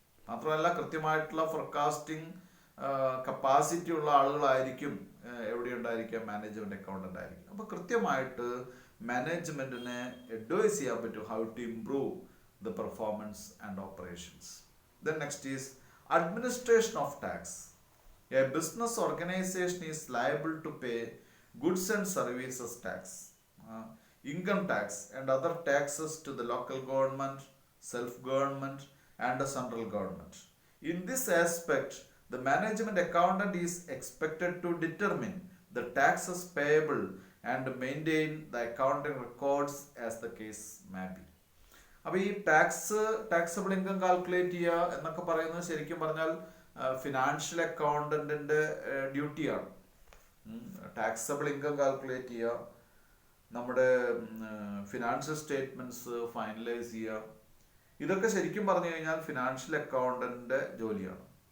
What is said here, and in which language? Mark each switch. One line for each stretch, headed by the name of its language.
Malayalam: മാത്രമല്ല കൃത്യമായിട്ടുള്ള forecasting capacity ഉള്ള ആളുകളായിരിക്കും എവിടെ ഉണ്ടായിരിക്കുക? മാനേജ്മെന്റ് അക്കൗണ്ടന്റ് ആയിരിക്കും. അപ്പൊ കൃത്യമായിട്ട് മാനേജ്മെന്റിനെ അഡ്വൈസ് ചെയ്യാൻ പറ്റും
English: How to improve the performance and operations. Then next is administration of tax. A business organization is liable to pay goods and services tax, income tax and other taxes to the local government, self-government and the central government. In this aspect, the management accountant is expected to determine the taxes payable and maintain the accounting records as the case may be.
Malayalam: അപ്പോൾ ഈ taxable income calculate ചെയ്യുക എന്നൊക്കെ പറയുന്നത് ശരിക്കും പറഞ്ഞാൽ financial അക്കൗണ്ടന്റിന്റെ ഡ്യൂട്ടിയാണ്. Taxable income calculate ചെയ്യുക, നമ്മുടെ ഫിനാൻഷ്യൽ സ്റ്റേറ്റ്മെന്റ്സ് ഫൈനലൈസ് ചെയ്യുക, ഇതൊക്കെ ശരിക്കും പറഞ്ഞു കഴിഞ്ഞാൽ ഫിനാൻഷ്യൽ അക്കൗണ്ടന്റിന്റെ ജോലിയാണ്.